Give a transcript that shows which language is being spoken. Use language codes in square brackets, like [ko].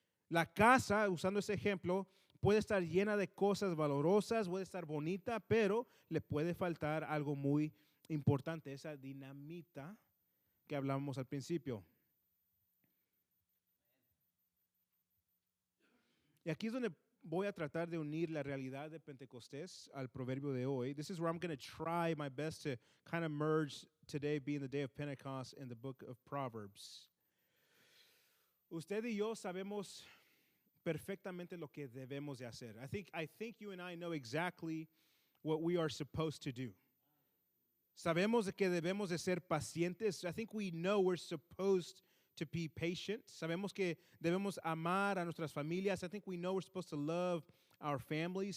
[es] La casa, usando ese ejemplo, puede estar llena de cosas valorosas, puede estar bonita, pero le puede faltar algo muy importante, esa dinamita que hablamos al principio. Y aquí es donde voy a tratar de unir la realidad de Pentecostés al proverbio de hoy. [en] This is where I'm going to try my best to kind of merge today being the day of Pentecost in the book of Proverbs. [es] Usted y yo sabemos perfectamente lo que debemos de hacer. [en] I think you and I know exactly what we are supposed to do. [es] Sabemos de que debemos de ser pacientes. [en] I think we know we're supposed to be patient. [es] Sabemos que debemos amar a nuestras familias. [en] I think we know we're supposed to love our families.